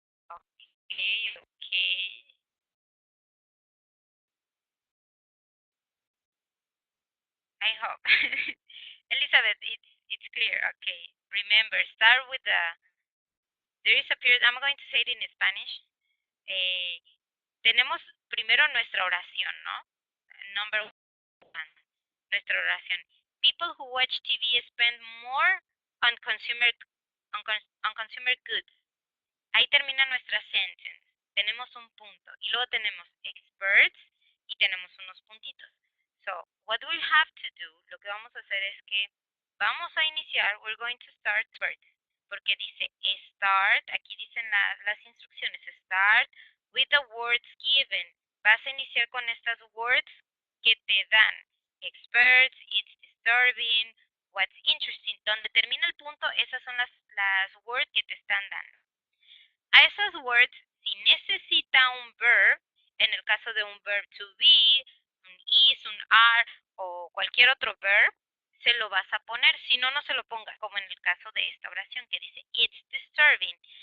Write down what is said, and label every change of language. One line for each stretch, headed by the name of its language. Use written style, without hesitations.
English: Okay, okay. I hope. Elizabeth, it's clear. Okay. Remember, start with there is a period. I'm going to say it in Spanish.
Spanish: Eh, tenemos primero nuestra oración, ¿no?
English: Number one,
Spanish: nuestra oración.
English: People who watch TV spend more on on consumer goods.
Spanish: Ahí termina nuestra sentence. Tenemos un punto. Y luego tenemos experts y tenemos unos puntitos.
English: So, what we have to do,
Spanish: lo que vamos a hacer es que vamos a iniciar,
English: we're going to start experts.
Spanish: Porque dice start, aquí dicen las instrucciones,
English: start with the words given.
Spanish: Vas a iniciar con estas words que te dan.
English: Experts, it's disturbing, what's interesting.
Spanish: Donde termina el punto, esas son las words que te están dando. A esas words, si necesita un verb, en el caso de un verb to be, un is, un are o cualquier otro verb, se lo vas a poner. Si no, no se lo pongas, como en el caso de esta oración que dice it's disturbing.